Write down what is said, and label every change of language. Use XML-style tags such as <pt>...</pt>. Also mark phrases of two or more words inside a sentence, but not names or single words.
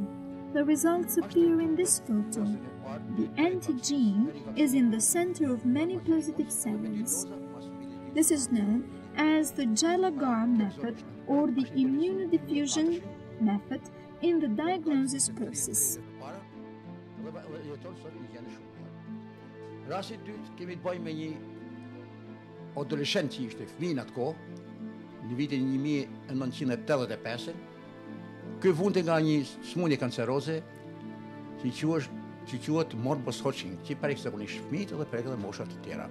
<en>The results appear in this photo. The antigen is in the center of many positive cells. This is known as the Gallagher method or the immunodiffusion method in the diagnosis process.</en> <sq>Rasti i dytë kemi të bëjmë me një adoleshent që ishte fëmijë atë kohë, në vitin 1985. Ky vunte nga një smundje kanceroze që quhet morbus Hodgkin, që prek zakonisht fëmijët dhe prek edhe moshat të tjera.</sq>